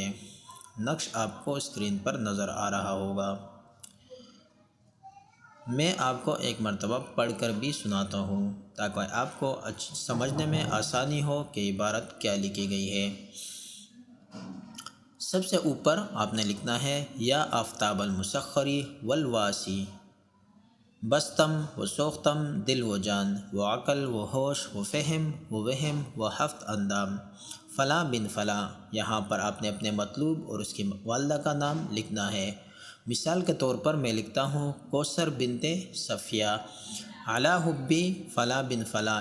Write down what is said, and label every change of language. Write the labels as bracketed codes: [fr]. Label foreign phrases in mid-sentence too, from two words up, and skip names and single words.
[ur] نقش آپ کو اسکرین پر نظر آ رہا ہوگا۔ میں آپ کو ایک مرتبہ پڑھ کر بھی سناتا ہوں تاکہ آپ کو سمجھنے میں آسانی ہو کہ عبارت کیا لکھی گئی ہے۔ سب سے اوپر آپ نے لکھنا ہے [fa] یا آفتاب المسخری والواسی، بستم و سوختم دل و جان و عقل و ہوش و فہم و وہم و ہفت اندام فلاں بن فلاں۔ [ur] یہاں پر آپ نے اپنے مطلوب اور اس کی والدہ کا نام لکھنا ہے۔ مثال کے طور پر میں لکھتا ہوں [ar] کوثر بنت صفیہ علی حبی فلاں بن فلاں۔